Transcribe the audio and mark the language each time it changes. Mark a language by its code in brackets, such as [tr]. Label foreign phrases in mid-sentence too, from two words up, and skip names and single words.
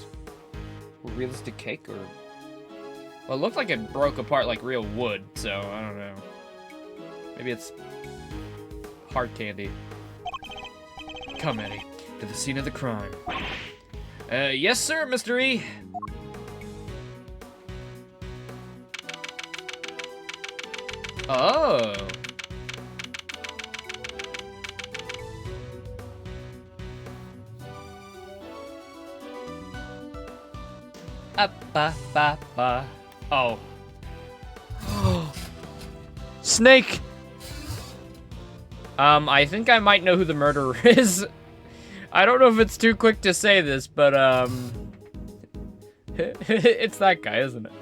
[en] Or realistic cake, or... Well, it looked like it broke apart like real wood, so I don't know. Maybe it's hard candy. Come, Eddie, to the scene of the crime. Yes, sir, Mr. E. Oh. Ba ba ba. Oh. Snake! I think I might know who the murderer is. I don't know if it's too quick to say this, but, it's that guy, isn't it?